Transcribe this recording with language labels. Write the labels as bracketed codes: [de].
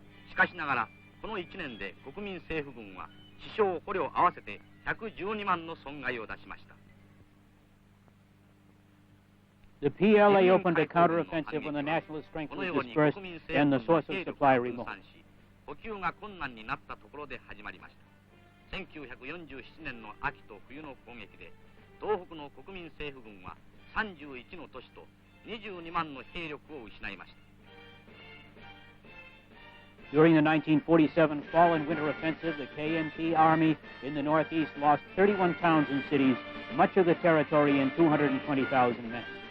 [ja] しかしながら、この1年で国民政府軍は死傷捕虜合わせて112万の損害を出しました。 [en] The PLA opened a counteroffensive when the nationalist strength was dispersed and the source of supply removed. [ja] 補給が困難になったところで始まりました。 1947年の秋と冬の攻撃で、東北の国民政府軍は31の都市と22万の兵力を失いました。 [en] During the 1947 fall and winter offensive, the KMT Army in the Northeast lost 31 towns and cities, much of the territory, and 220,000 men.